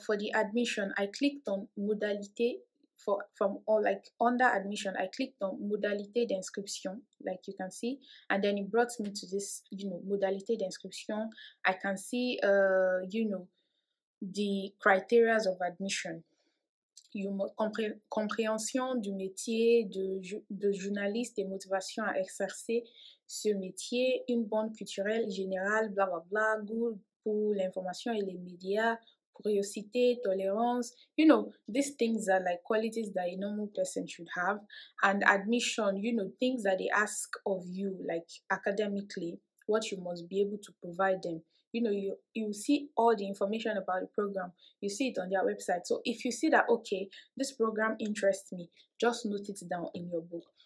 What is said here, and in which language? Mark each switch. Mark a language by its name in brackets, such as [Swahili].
[English] For the admission, I clicked on modalité. For from all, like under admission, I clicked on modalité d'inscription, like you can see, and then it brought me to this, modalité d'inscription. I can see the criterias of admission. [French] Compréhension du métier de journaliste et motivation à exercer ce métier, une bonne culturelle générale, bla bla bla, goût pour l'information et les médias, curiosité, tolerance. [English] These things are like qualities that a normal person should have. And admission, things that they ask of you, like academically, what you must be able to provide them. You see all the information about the program, you see it on their website. So if you see that, okay, this program interests me, just note it down in your book.